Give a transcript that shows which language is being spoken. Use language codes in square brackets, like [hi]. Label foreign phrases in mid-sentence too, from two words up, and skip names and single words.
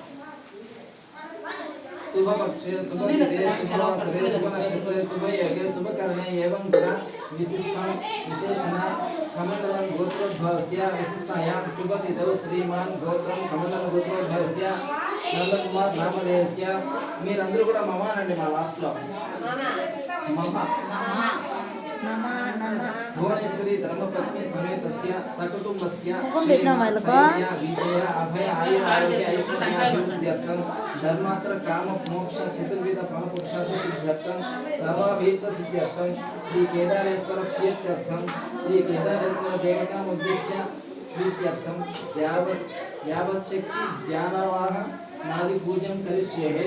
[sa] शुभ पक्षे शुभ तिथे शुभ अवसरे शुभ नक्षत्रे शुभ योगे शुभ कर्णे एवं गुण विशिष्टं विशेषण कमंडलं गोत्रोद्भवस्य विशिष्टायां शुभ तिथौ श्रीमान गोत्रं कमंडलं गोत्रोद्भवस्य नंदकुमार नामधेयस्य [te] మీరందరూ కూడా మమ అనండి మా లాస్ట్ లో మమ [sa] भुवनेश्वरी धर्मपत्नी समेतस्य सकुटुंबस्य विजय अभय आयुर आरोग्य ऐश्वर्याभिवृद्ध्यर्थं धर्मात्र काम मोक्ष चतुर्विध फलपुरुषार्थ सिद्ध्यर्थं सर्वाभीष्ट सिद्ध्यर्थं श्री केदारेश्वर प्रीत्यर्थं श्री केदारेश्वर देवताम् उद्दिश्य प्रीत्यर्थं यावत् शक्ति ध्यानवाह नादि पूजन करिष्ये।